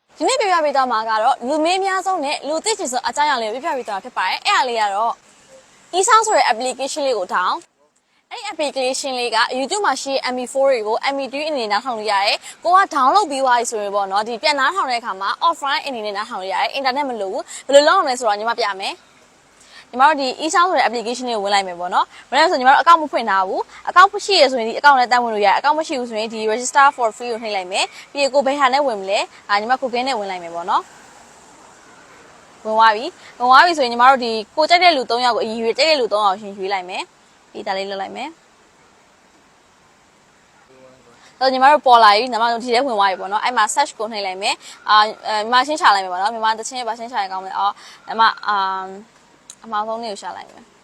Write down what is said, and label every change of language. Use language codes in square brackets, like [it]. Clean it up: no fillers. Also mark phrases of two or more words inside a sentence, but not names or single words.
[my] ဒီနေ့ပြပြပေးသွားမှာကတော့လူမင်းအများဆုံးနဲ့လူသိချင်ဆုံးအကြောင်းအရာလေးကိုပြပြပေးသွားတာဖြစ်ပါတယ်။အဲ့ဒါလေးကတော့ e-sound ဆိုတဲ့ application လေးကိုထောင်အဲ့ဒီ application လေးက YouTube မှာရှိတဲ့ MP4 တွေကို MP3 အနေနဲ့နားထောင်လို့ရတယ်။ ကိုက download ပြီးသွားပြီဆိုရင်ပေါ့နော်ဒီပြန်နားထောင်တဲ့အခါမှာ offline အနေနဲ့နားထောင်လို့ရတယ်။ internet မလိုဘူး။ဘယ်လိုလုပ်ရမလဲဆိုတော့ညီမပြမယ်။ညီမတို့ဒီ e-sound ဆိုတဲ့ application လေးကိုဝင်လိုက်မယ်ပေါ့နော်။ဝင်လိုက်ဆိုညီမတို့ account မဖွင့်ထားဘူး။ account ရှိရဆိုရင်ဒီ account နဲ့တက်ဝင်လို့ရတယ်။ account မရှိဘူးဆိုရင်ဒီ [en] register for free [my] ကိုနှိပ်လိုက်မယ်။ပြီးရင်ကိုဘယ်ဟာနဲ့ဝင်မလဲ။ညီမ Google နဲ့ဝင်လိုက်မယ်ပေါ့နော်။ဝင်သွားပြီဆိုရင်ညီမတို့ဒီကိုကြိုက်တဲ့လူ3ယောက်ကိုအရင်ရွေးကြိုက်တဲ့လူ3ယောက်ရှင်ရွေးလိုက်မယ်ပြီးဒါလေးလုပ်လိုက်မယ် တော့ညီမတို့ပေါ်လာပြီညီမတို့ဒီထဲဝင်သွားပြီပေါ့နော်အဲ့မှာ search ကိုနှိပ်လိုက်မယ်ညီမရှင်းချလိုက်မယ်ပေါ့နော်မြန်မာတချင်းပါရှင်းချရကောင်းမယ်ညီမအမှားဆုံးလေးကိုရှာလိုက်မယ်